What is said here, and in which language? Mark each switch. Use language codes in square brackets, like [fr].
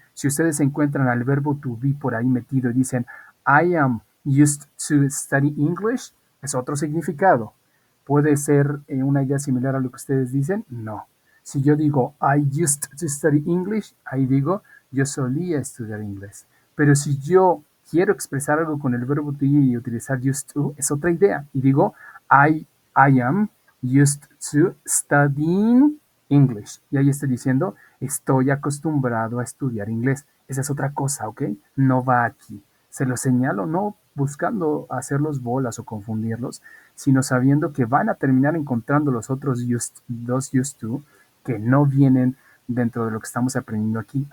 [es] Si ustedes encuentran al verbo to be por ahí metido y dicen [en] I am used to study English, [es] es otro significado. ¿Puede ser una idea similar a lo que ustedes dicen? No. Si yo digo [en] I used to study English, [es] ahí digo yo solía estudiar inglés. Pero si yo quiero expresar algo con el verbo to be y utilizar used to, es otra idea. Y digo [en] I am used to studying English. [es] Y ahí estoy diciendo, estoy acostumbrado a estudiar inglés. Esa es otra cosa, ¿ok? No va aquí. Se lo señalo no buscando hacerlos bolas o confundirlos, sino sabiendo que van a terminar encontrando los otros dos used to que no vienen dentro de lo que estamos aprendiendo aquí.